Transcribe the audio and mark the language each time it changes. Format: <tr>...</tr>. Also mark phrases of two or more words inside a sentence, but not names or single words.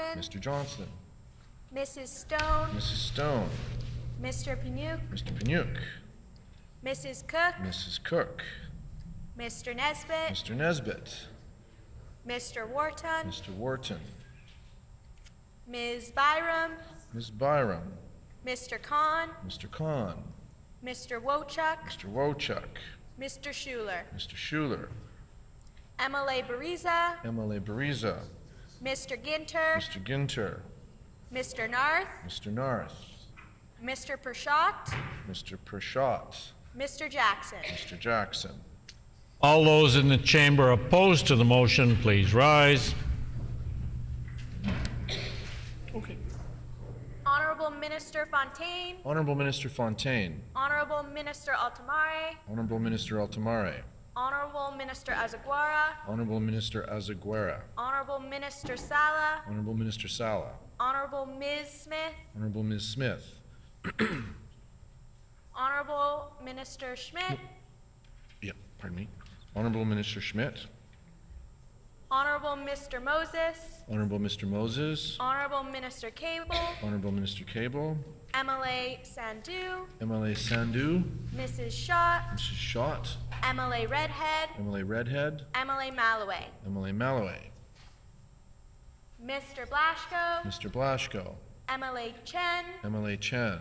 <en>Mr. Johnston. Mrs. Stone, Mrs. Stone. Mr. Paniuk, Mr. Paniuk. Mrs. Cook, Mrs. Cook. Mr. Nesbitt, Mr. Nesbitt. Mr. Wharton, Mr. Wharton. Ms. Byram, Ms. Byram. Mr. Khan, Mr. Khan. Mr. Wochuk, Mr. Wochuk. Mr. Schuler, Mr. Schuler. MLA Bariza, MLA Bariza. Mr. Ginter, Mr. Ginter. Mr. Narth, Mr. Narth. Mr. Pershot, Mr. Pershot. Mr. Jackson. Mr. Jackson. All those in the chamber opposed to the motion, please rise. Okay. Honorable Minister Fontaine, Honorable Minister Fontaine. Honorable Minister Altamare, Honorable Minister Altamare. Honorable Minister Azaguara, Honorable Minister Azaguera. Honorable Minister Sala, Honorable Minister Sala. Honorable Ms. Smith, Honorable Ms. Smith. Honorable Minister Schmidt, Yeah, pardon me. Honorable Minister Schmidt. Honorable Mr. Moses, Honorable Mr. Moses. Honorable Minister Cable, Honorable Minister Cable. MLA Sandu, MLA Sandu. Mrs. Schott, Mrs. Schott. MLA Redhead, MLA Redhead. MLA Malloway, MLA Malloway. Mr. Blaschko, Mr. Blaschko. MLA Chen, MLA Chen.</en>